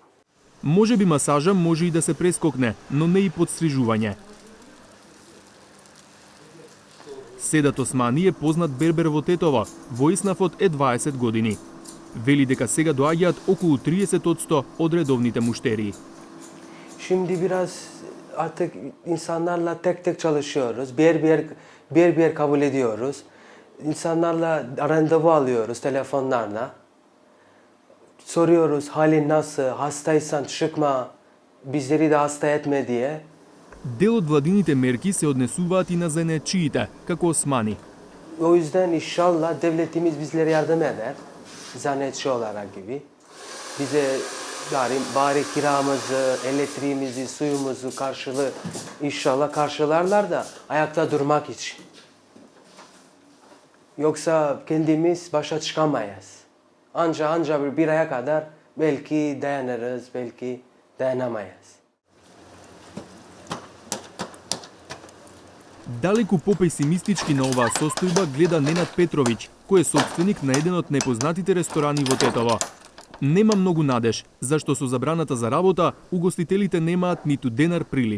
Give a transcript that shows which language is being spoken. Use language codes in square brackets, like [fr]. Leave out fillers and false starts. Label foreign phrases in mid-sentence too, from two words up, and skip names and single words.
[mk] Може би масажа може и да се прескокне, но не и подстрижување. Седат Османи е познат бербер во Тетово, во Иснафот е 20 години. Вели дека сега доаѓаат околу 30% од редовните муштерии. [tr] Şimdi biraz artık insanlarla tek tek çalışıyoruz. Bir bir kabul ediyoruz. İnsanlarla randevu alıyoruz telefonlarla. Soruyoruz halin nasıl, hastaysan çıkma, bizleri de hasta etme diye. [mk] Дел од владините мерки се однесуваат и на занаетчиите, како Османи. [tr] O yüzden inşallah devletimiz bizlere yardım eder. Zannetçi olarak gibi. Bize bari kiramızı, elektriğimizi, suyumuzu inşallah karşılarlar da ayakta durmak için. Yoksa kendimiz başa çıkamayız. Anca bir aya kadar belki dayanırız, belki dayanamayız. [mk] Далеку попесимистички на оваа состојба гледа Ненад Петровиќ, кој е собственик на еден од непознатите ресторани во Тетово. Нема многу надеж, зашто со забраната за работа, угостителите немаат ниту денар прилив.